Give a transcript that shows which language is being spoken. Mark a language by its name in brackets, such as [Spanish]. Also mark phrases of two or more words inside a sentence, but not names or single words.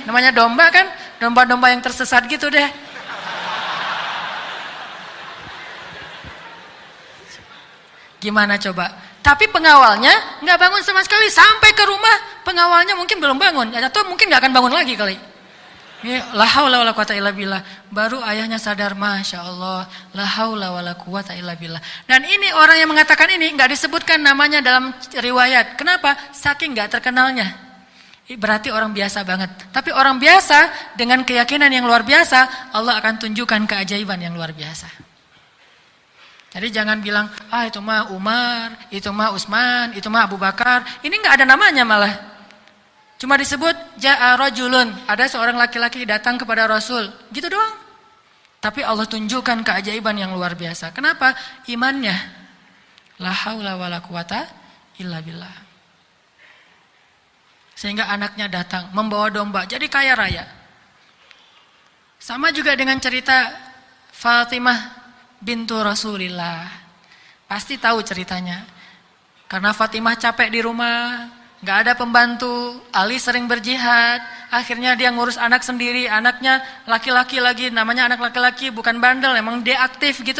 [Indonesian] Namanya domba kan? Domba-domba yang tersesat gitu deh. Gimana coba? Tapi pengawalnya nggak bangun sama sekali. Sampai ke rumah, pengawalnya mungkin belum bangun. Atau mungkin nggak akan bangun lagi kali. [Arabic] لا حول ولا قوة إلا بالله. [Indonesian] Baru ayahnya sadar, [Arabic] ما شاء الله, لا حول ولا قوة إلا بالله. [Indonesian] Dan ini orang yang mengatakan ini nggak disebutkan namanya dalam riwayat. Kenapa? Saking nggak terkenalnya. Berarti orang biasa banget. Tapi orang biasa dengan keyakinan yang luar biasa, Allah akan tunjukkan keajaiban yang luar biasa. Jadi jangan bilang, itu mah Umar, itu mah Utsman, itu mah Abu Bakar. Ini nggak ada namanya malah. Cuma disebut [Arabic] جاء رجل, [Indonesian] ada seorang laki-laki datang kepada Rasul. Gitu doang. Tapi Allah tunjukkan keajaiban yang luar biasa. Kenapa? Imannya. [Arabic] لا حول ولا قوة إلا بالله. [Indonesian] Sehingga anaknya datang membawa domba, jadi kaya raya. Sama juga dengan cerita Fatimah bintu Rasulillah. Pasti tahu ceritanya. Karena Fatimah capek di rumah, gak ada pembantu, Ali sering berjihad, akhirnya dia ngurus anak sendiri, anaknya laki-laki lagi, namanya anak laki-laki, bukan bandel, emang dia aktif gitu.